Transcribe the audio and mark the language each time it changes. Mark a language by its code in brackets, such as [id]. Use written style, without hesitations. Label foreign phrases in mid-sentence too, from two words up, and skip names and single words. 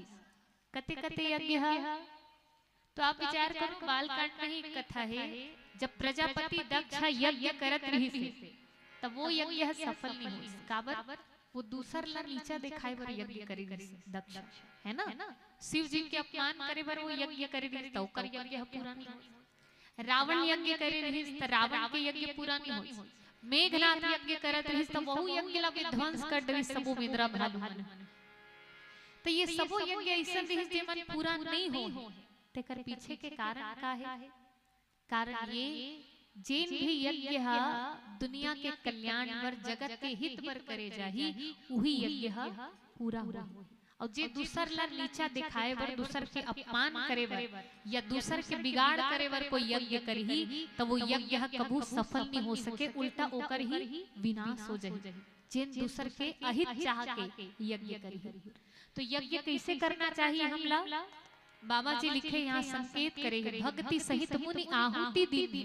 [hne] कते कते यज्ञ है, तो आप विचार करो, बालकांड में ही कथा है, जब प्रजापति दक्ष यज्ञ करत रही से, तब वो यज्ञ सफल नहीं हुई। काबर? वो दूसर ला नीचा दिखाए बर यज्ञ करे दक्ष, है ना। शिव जी के अपमान करे बर वो यज्ञ करे रही, तो कर यज्ञ पूरा नहीं हुई। रावण यज्ञ करे रही तो रावण के यज्ञ पूरा नहीं हुई। मेघनाथ यज्ञ करत रही तो वहु यज्ञ ला विध्वंस कर दे सबो मिद्रा भालू मन। तो ये सबो यज्ञ ऐसा रही जे मन पूरा नहीं हो। तेकर पीछे के कारण का है? कारण ये जेन भी यज्ञ हा दुनिया के कल्याण बर, जगत के हित बर करे जाही, वही यज्ञ हा पूरा हुआ। और जे दूसर ला नीचा दिखाए बर, दूसर के अपमान करे बर या दूसर के बिगाड़ करे बर कोई यज्ञ करही, तो वो यज्ञ कबू सफल नहीं हो सके, उल्टा ओकर ही विनाश हो जाए। जेन दूसर के अहित चाह के यज्ञ करही। तो यज्ञ कैसे करना चाहिए हमला? बाबा जी लिखे यहाँ संकेत करे, भक्ति सहित मुनि आहुति दी।